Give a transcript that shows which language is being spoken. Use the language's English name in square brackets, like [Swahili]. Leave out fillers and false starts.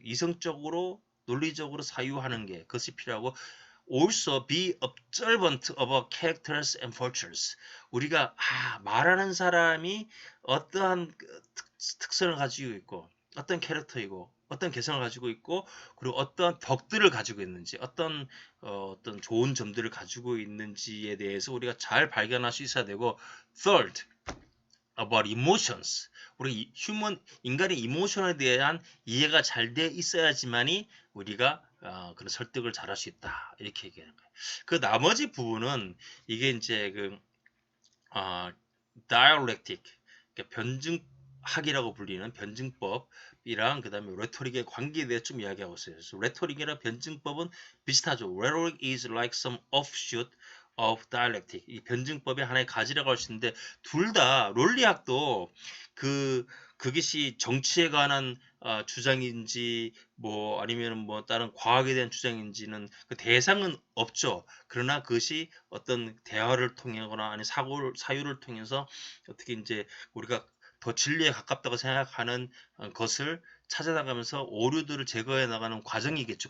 [Korean] 이성적으로 논리적으로 사유하는 게 그것이 필요하고 [English] also be observant of our characters and virtues. [Korean] 우리가 말하는 사람이 어떠한 특성을 가지고 있고 어떤 캐릭터이고 어떤 개성을 가지고 있고 그리고 어떤 덕들을 가지고 있는지 어떤 좋은 점들을 가지고 있는지에 대해서 우리가 잘 발견할 수 있어야 되고 [English] third about emotions [Korean] 우리 인간의 이모션에 대한 이해가 잘 돼 있어야지만이 우리가 그런 설득을 잘할 수 있다 이렇게 얘기하는 거예요. 그 나머지 부분은 이게 이제 그 dialectic 그러니까 변증학이라고 불리는 변증법이랑 그 다음에 레토릭의 관계에 대해 좀 이야기하고 있어요. 그래서 레토릭이나 변증법은 비슷하죠. [English] Rhetoric is like some offshoot of dialectic. [Korean] 이 변증법의 하나의 가지라고 할 수 있는데 둘 다 논리학도 그것이 정치에 관한 주장인지 뭐 아니면 뭐 다른 과학에 대한 주장인지는 그 대상은 없죠. 그러나 그것이 어떤 대화를 통하거나 아니 사유를 통해서 어떻게 이제 우리가 더 진리에 가깝다고 생각하는 것을 찾아나가면서 오류들을 제거해 나가는 과정이겠죠.